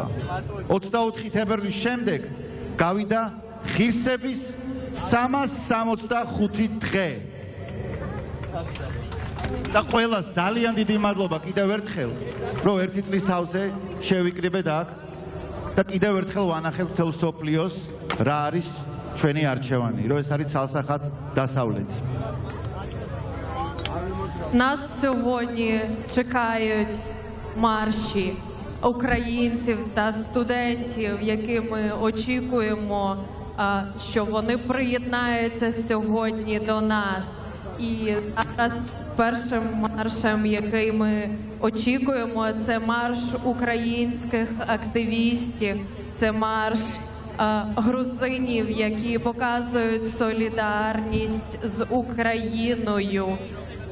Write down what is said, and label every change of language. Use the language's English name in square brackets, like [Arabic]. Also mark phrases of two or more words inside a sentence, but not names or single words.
[Georgian] 24 თებერვლის შემდეგ გავიდა ღირსების 365 დღე. და ყველას ძალიან დიდი მადლობა კიდევ ერთხელ, რომ 1 წლის თავზე შევიკრიბეთ აქ და კიდევ ერთხელ ვანახეთ მთელ მსოფლიოს რა არის ჩვენი არჩევანი, რომ ეს არის ცალსახად დასავლეთი. [Ukrainian] Нас сьогодні чекають марші українців та студентів, які ми очікуємо, що вони приєднаються сьогодні до нас. І зараз першим маршем, який ми очікуємо, це марш українських активістів, це марш грузинів, які показують солідарність з Україною.